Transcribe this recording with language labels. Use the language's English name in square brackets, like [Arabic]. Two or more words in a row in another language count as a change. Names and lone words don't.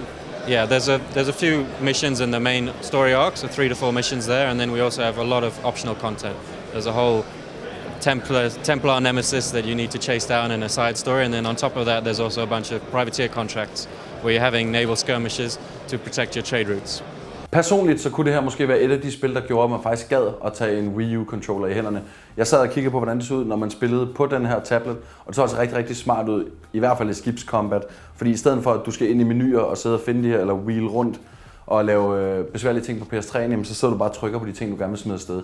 [English] Yeah, there's a few missions in the main story arc, so 3 to 4 missions there, and then we also have a lot of optional content. There's a whole Templar nemesis that you need to chase down in a side story, and then on top of that there's also a bunch of privateer contracts where you're having naval skirmishes to protect your trade routes. [Danish] Personligt så kunne det her måske være et af de spil, der gjorde, at man faktisk gad at tage en Wii U-controller i hænderne. Jeg sad og kiggede på, hvordan det så ud, når man spillede på den her tablet, og det så altså rigtig, rigtig smart ud, i hvert fald i skibscombat. Fordi i stedet for, at du skal ind i menuer og sidde og finde de her, eller wheel rundt og lave besværlige ting på PS3, jamen, så sidder du bare og trykker på de ting, du gerne vil smide afsted.